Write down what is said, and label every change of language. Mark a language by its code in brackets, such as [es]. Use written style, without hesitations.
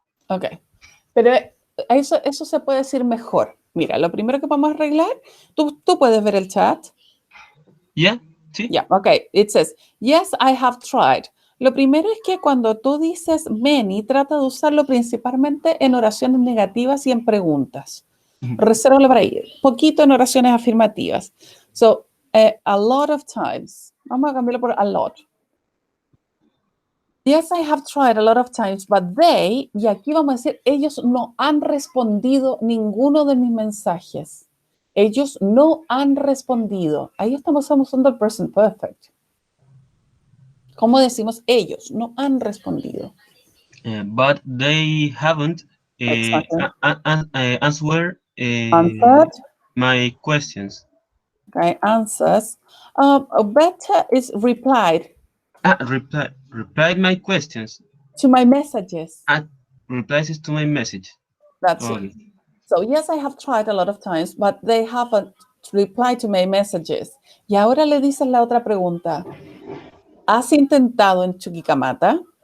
[es] Ok, pero eso se puede decir mejor. Mira, lo primero que vamos a arreglar, tú puedes ver el chat. Yeah, sí. [en] Yeah, ok, it says, yes, I have tried. [es] Lo primero es que cuando tú dices many, trata de usarlo principalmente en oraciones negativas y en preguntas. Resérvalo para ahí. Poquito en oraciones afirmativas. [en] So, a lot of times. [es] Vamos a cambiarlo por a lot. [en] Yes, I have tried a lot of times, but they, [es] y aquí vamos a decir, ellos no han respondido ninguno de mis mensajes. Ellos no han respondido. Ahí estamos usando el present perfect. ¿Cómo decimos ellos? No han respondido. [en] But they haven't Exactly. answered Answered. my questions. Okay, answers. Better is replied Replied my questions. to my messages. Replies to my message. That's it. Okay. So yes, I have tried a lot of times, but they haven't replied to my messages. [es] Y ahora le dices la otra pregunta. ¿Has intentado en Chuquicamata?